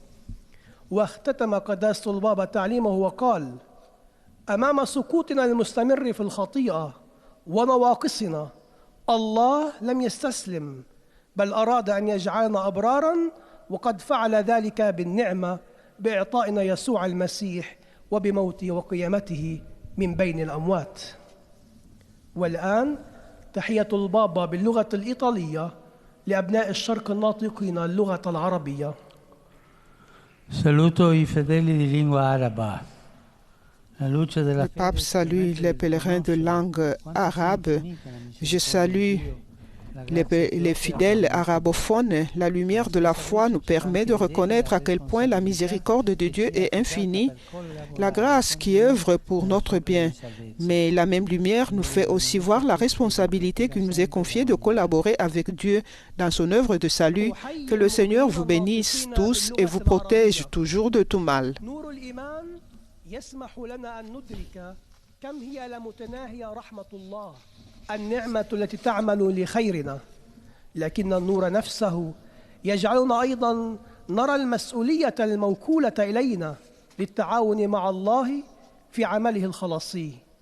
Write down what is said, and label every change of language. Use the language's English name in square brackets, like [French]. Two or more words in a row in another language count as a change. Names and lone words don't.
[Arabic] واختتم قداسة البابا تعليمه وقال: أمام سقوطنا المستمر في الخطيئة ونواقصنا، الله لم يستسلم، بل أراد أن يجعلنا أبراراً، وقد فعل ذلك بالنعمة بإعطائنا يسوع المسيح وبموته وقيامته من بين الأموات. والآن تحية البابا باللغة الإيطالية لأبناء الشرق الناطقين اللغة العربية. [Italian] Saluto i fedeli di lingua araba. [French] Le pape salue les pèlerins de langue arabe. Je salue les fidèles arabophones. La lumière de la foi nous permet de reconnaître à quel point la miséricorde de Dieu est infinie, la grâce qui œuvre pour notre bien. Mais la même lumière nous fait aussi voir la responsabilité qui nous est confiée de collaborer avec Dieu dans son œuvre de salut. Que le Seigneur vous bénisse tous et vous protège toujours de tout mal. [Arabic] النعمة التي تعمل لخيرنا، لكن النور نفسه يجعلنا أيضاً نرى المسؤولية الموكولة إلينا للتعاون مع الله في عمله الخلاصي.